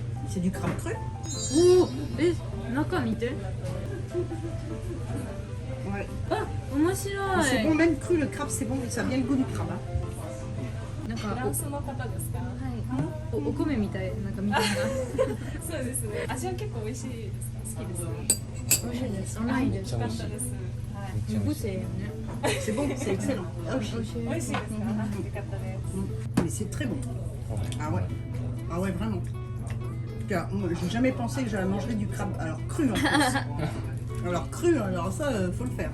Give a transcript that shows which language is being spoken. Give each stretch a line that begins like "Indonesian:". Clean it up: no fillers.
French: C'est du crabe cru.
Japanese: おー中見て。
French: Ouais.
Japanese: あ、面白
French: C'est
Japanese: い。
French: bon, même cru, le crabe, c'est bon, mais ça a bien le goût du crabe. Hein.
Japanese: なんかフランスの方ですか？お米みたい、なんか見た目が。そうですね。味は結構美味しいですか？好きです。美味しいです。甘いです。美味しかったです。はい。めっちゃ美味しい。
French: C'est bon, c'est excellent. Ah oui.
Japanese: 美味しい。美味しいですか？よかったです。
French: Mais c'est très bon. Ah ouais. Ah ouais, vraiment. Car moi, j'ai jamais pensé que j'allais manger du crabe. Alors cru en plus. Alors cru, alors ça, faut le faire.